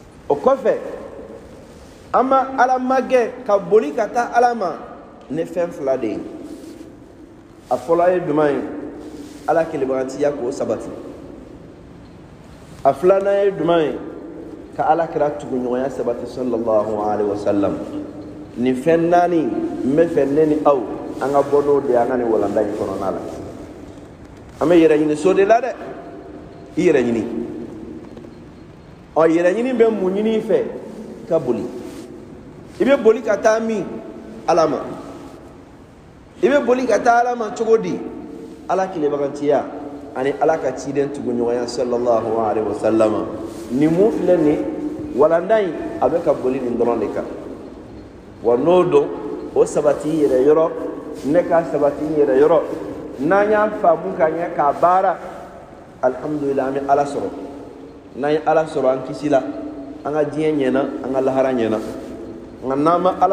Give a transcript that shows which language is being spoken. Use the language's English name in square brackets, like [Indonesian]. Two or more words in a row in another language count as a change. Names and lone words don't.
[Bambara] o kɔfɛ an ma ala magɛ ka boli ka taa ala ma ni fɛn fila de ye a fɔlɔ ye jumɛn ye ala kelenbagantiya k'o sabati a filanan ye jumɛn ye ka ala kira tuguɲɔgɔnya sabati [Arabic] صلى الله عليه وسلم [Bambara] nin fɛn naani n bɛ fɛ ne ni aw an ka bɔ n'o de an ka nin walanda in kɔnɔna la an bɛ yɛrɛ ɲini so de la dɛ i yɛrɛ ɲini ɔ yɛrɛ ɲini bɛ mun ɲini i fɛ ka boli i bɛ boli ka taa min ala ma i bɛ boli ka taa ala ma cogo di ala kelenbagantiya ani ala ka ciden tuguɲɔgɔnya [Arabic] صلى الله عليه وسلم [Bambara] ni mun filɛ nin walanda in a bɛ ka boli nin dɔrɔn de kan wa n'o don o sabati yɛrɛ yɔrɔ ne ka sabati yɛrɛ yɔrɔ n'an y'a faamu ka ɲɛ k'a baara alhamdulillah an bɛ ala sɔrɔ n'an ye ala sɔrɔ an kisi la an ka diɲɛ ɲɛna an ka lahara ɲɛna nka n'an ma ala